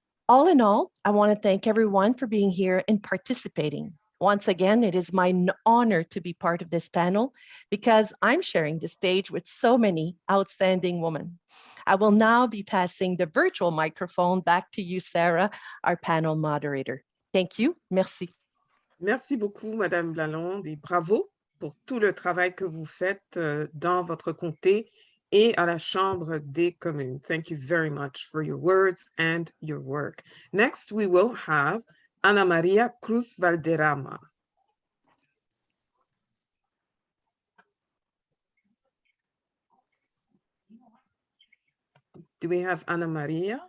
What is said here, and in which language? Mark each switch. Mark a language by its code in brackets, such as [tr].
[en] All in all, I want to thank everyone for being here and participating. Once again, it is my honor to be part of this panel because I'm sharing the stage with so many outstanding women. I will now be passing the virtual microphone back to you, Sarah, our panel moderator. Thank you. [fr] Merci. Merci beaucoup, Madame Lalonde, et bravo pour tout le travail que vous faites dans votre comté et à la Chambre des communes. [en] Thank you very much for your words and your work. Next, we will have Ana Maria Cruz Valderrama. Do we have Ana Maria?